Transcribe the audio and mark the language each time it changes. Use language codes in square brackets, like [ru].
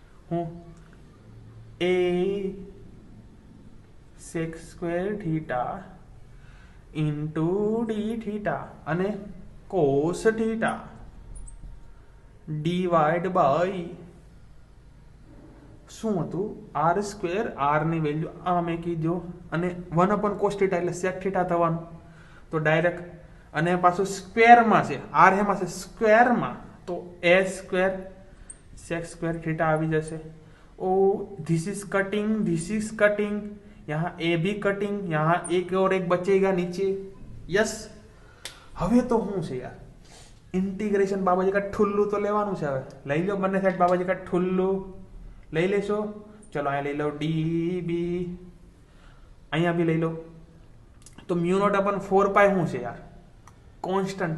[gu] હું એ sec² theta into D theta અને cos theta divide by શું હતું r². r ની વેલ્યુ આ મેકી દો અને 1/cos θ એટલે sec θ થવાનું. તો ડાયરેક્ટ અને પાછું સ્ક્વેરમાં છે, r એમાં છે સ્ક્વેરમાં, તો a² sec² θ આવી જશે. [en] oh this is cutting, [hi] यहाँ ए भी कटिंग, यहाँ एक और एक बचेगा नीचे. [en] Yes. [gu] હવે તો શું છે યાર, ઇન્ટિગ્રેશન [hi] બાબાજી કા ઠુલ્લું [gu] તો લેવાનું છે. હવે લઈ લો બંને સાઈડ બાબાજી કા ઠુલ્લું લઈ લેશો. ચલો અહીંયા લઈ લો ડી બી, અહીંયા બી લઈ લો. તો મ્યુ નોટ અપન 4 પાઈ શું છે યાર, કોન્સ્ટન્ટ.